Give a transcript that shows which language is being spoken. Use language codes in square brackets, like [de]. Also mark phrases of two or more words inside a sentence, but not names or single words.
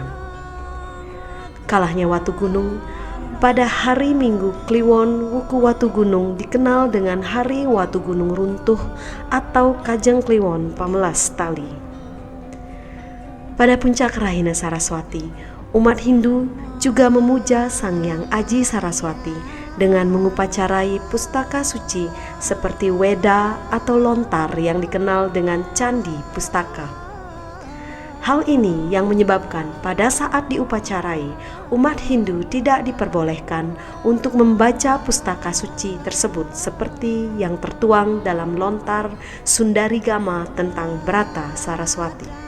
[id] Kalahnya Watu Gunung pada hari Minggu Kliwon Wuku Watu Gunung dikenal dengan Hari Watu Gunung Runtuh atau Kajeng Kliwon Pamelas Tali. Pada puncak Rahina Saraswati, umat Hindu juga memuja Sang Hyang Aji Saraswati dengan mengupacarai pustaka suci seperti Weda atau lontar yang dikenal dengan Candi Pustaka. Hal ini yang menyebabkan pada saat diupacarai, umat Hindu tidak diperbolehkan untuk membaca pustaka suci tersebut seperti yang tertuang dalam lontar Sundarigama tentang Brata Saraswati.